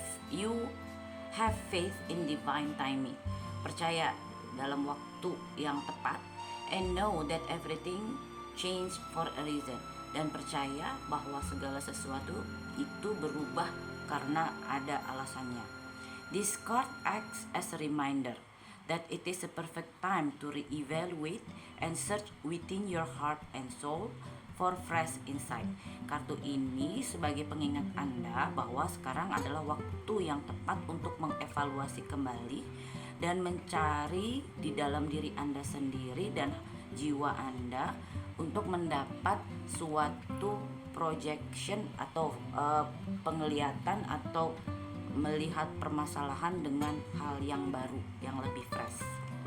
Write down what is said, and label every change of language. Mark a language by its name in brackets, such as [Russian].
[English] You have faith in divine timing. [Indonesian] Percaya dalam waktu waktu yang tepat, [English] and know that everything change for a reason, [Indonesian] dan percaya bahwa segala sesuatu itu berubah karena ada alasannya. [English] This card acts as a reminder that it is a perfect time to reevaluate and search within your heart and soul for fresh insight. [Indonesian] Kartu ini sebagai pengingat Anda bahwa sekarang adalah waktu yang tepat untuk mengevaluasi kembali dan mencari di dalam diri Anda sendiri dan jiwa Anda untuk mendapat suatu projection atau penglihatan atau melihat permasalahan dengan hal yang baru, yang lebih fresh.